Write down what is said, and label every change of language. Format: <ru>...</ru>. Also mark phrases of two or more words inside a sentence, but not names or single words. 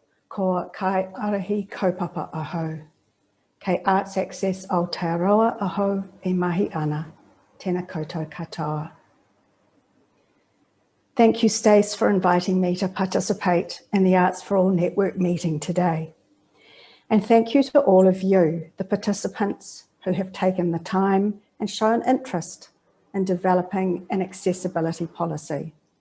<mi>ko kai arahi kaupapa aho, kei Arts Access Aotearoa aho e mahi ana, tēnā koutou katoa.</mi> <en>Thank you, Stace, for inviting me to participate in the Arts for All Network meeting today. And thank you to all of you, the participants who have taken the time and shown interest in developing an accessibility policy.</en>